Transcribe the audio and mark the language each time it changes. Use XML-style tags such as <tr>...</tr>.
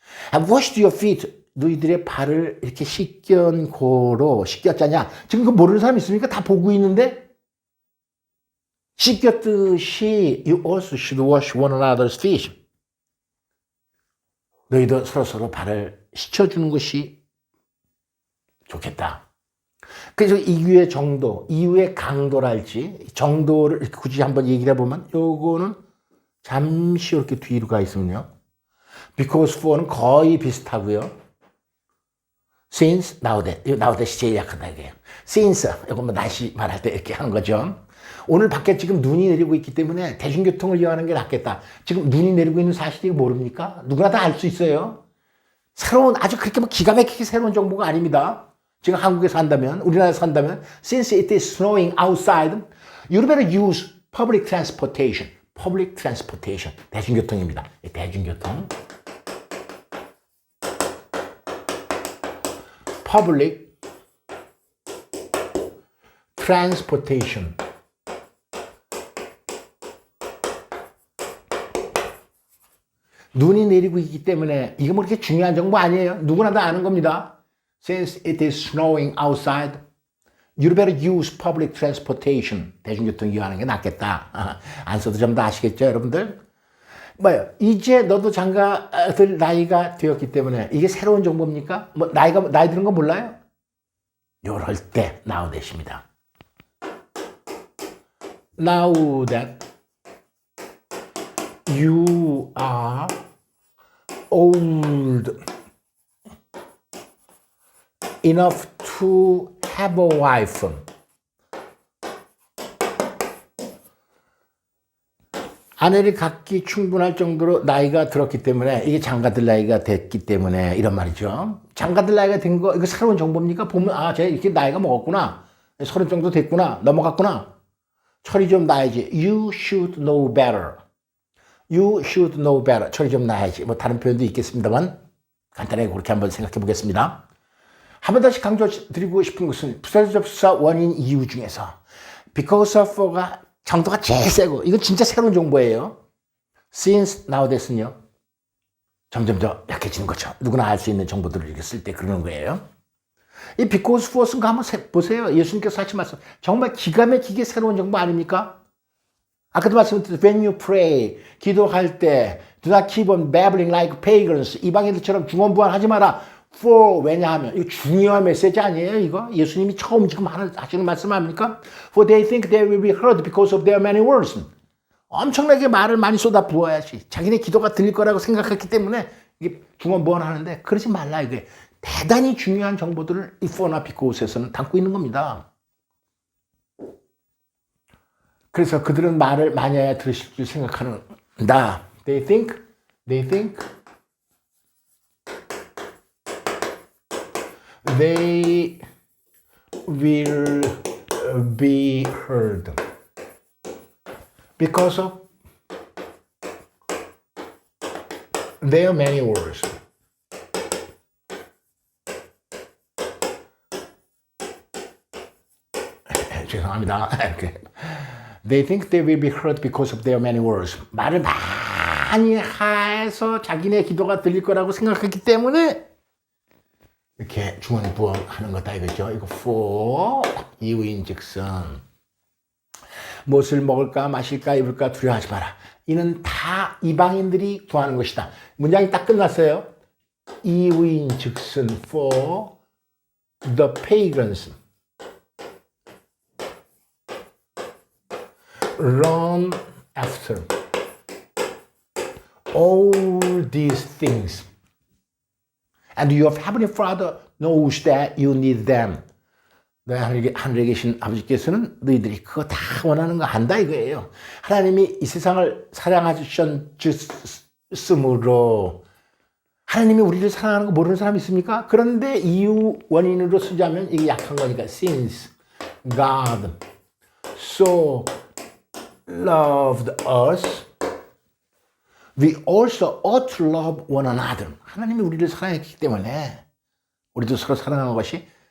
<en>Have washed your feet.</en> <ko>너희들의 발을 이렇게 씻겼자냐. 지금 그 모르는 사람 있습니까? 다 보고 있는데 씻겼듯이</ko> <en>you also should wash one another's feet.</en> <ko>너희도 서로 발을 씻어주는 것이 좋겠다. 그래서 이유의 정도, 이유의 강도랄지 정도를 이렇게 굳이 한번 얘기를 해보면 요거는 잠시 이렇게 뒤로 가 있으면요. because for는 거의 비슷하고요. since, nowdat이 제일 약하다 이게요. since, 이거 뭐 날씨 말할 때 이렇게 하는 거죠. 오늘 밖에 지금 눈이 내리고 있기 때문에 대중교통을 이용하는 게 낫겠다. 지금 눈이 내리고 있는 사실이 모릅니까? 누구나 다 알 수 있어요. 새로운, 아주 그렇게 뭐 기가 막히게 새로운 정보가 아닙니다. 지금 한국에서 산다면, 우리나라에서 산다면,</ko> <en>since it is snowing outside, you better use public transportation. public transportation.</en> <ko>대중교통입니다. 대중교통.</ko> <en>public transportation.</en> <ko>눈이 내리고 있기 때문에 이게 뭐 그렇게 중요한 정보 아니에요. 누구나 다 아는 겁니다.</ko> <en>Since it is snowing outside, you better use public transportation.</en> <ko>대중교통 이용하는 게 낫겠다. 안 써도 좀 다 아시겠죠, 여러분들? 뭐요? 이제 너도 장가들 나이가 되었기 때문에 이게 새로운 정보입니까? 뭐 나이 드는 거 몰라요? 요럴 때 now that입니다.</ko> <en>Now that you are old enough to have a wife.</en> <ko>아내를 갖기 충분할 정도로 나이가 들었기 때문에 이게 장가들 나이가 됐기 때문에 이런 말이죠. 장가들 나이가 된 거 이거 새로운 정보입니까? 보면 아, 쟤 이렇게 나이가 먹었구나. 30 정도 됐구나. 넘어갔구나. 처리 좀 나야지.</ko> <en>You should know better. You should know better.</en> <ko>처리 좀 나야지. 뭐 다른 표현도 있겠습니다만 간단하게 그렇게 한번 생각해 보겠습니다. 한 번 다시 강조드리고 싶은 것은 부사접사 원인 이유 중에서 because of가 정도가 제일 세고 이건 진짜 새로운 정보예요. since, nowdat은요. 점점 더 약해지는 거죠. 누구나 알 수 있는 정보들을 이렇게 쓸 때 그러는 거예요. 이 because for 쓴 거 한번 보세요. 예수님께서 하신 말씀 정말 기가 막히게 새로운 정보 아닙니까? 아까도 말씀드렸듯이</ko> <en>when you pray,</en> <ko>기도할 때</ko> <en>do not keep on babbling like pagans.</en> <ko>이방인들처럼 중언부언하지 마라. for 왜냐하면 이거 중요한 메시지 아니에요 이거? 예수님이 처음 지금 하시는 말씀 아닙니까?</ko> <en>For they think they will be heard because of their many words.</en> <ko>엄청나게 말을 많이 쏟아 부어야지. 자기네 기도가 들릴 거라고 생각했기 때문에 이게 중언부언하는데 그러지 말라 이게. 대단히 중요한 정보들을 이 for나 because에서는 담고 있는 겁니다. 그래서 그들은 말을 많이 해야 들으실 줄 생각한다.</ko> <en>They think they will be heard because of their many words.</en> <ko>죄송합니다.</ko> <en>They think they will be heard because of their many words.</en> <ko>말을 많이 해서 자기네 기도가 들릴 거라고 생각했기 때문에 이렇게 중언부언하는 거다 이거죠. 이거 for 이유인즉슨 무엇을 먹을까 마실까 입을까 두려워하지 마라. 이는 다 이방인들이 구하는 것이다. 문장이 딱 끝났어요. 이유인즉슨</ko> <en>for the pagans run after all these things. And your heavenly Father knows that you need them.</en> <ko>너희 하늘에 계신 아버지께서는 너희들이 그거 다 원하는 거 안다 이거예요. 하나님이 이 세상을 사랑하셨으므로 하나님이 우리를 사랑하는 거 모르는 사람 있습니까? 그런데 이유 원인으로 쓰자면 이게 약한 거니까</ko> <en>since God so loved us, we also ought to love one another.</en> <ko>하나님이 우리를 사랑했기 때문에 우리도 서로 사랑하는 것이</ko>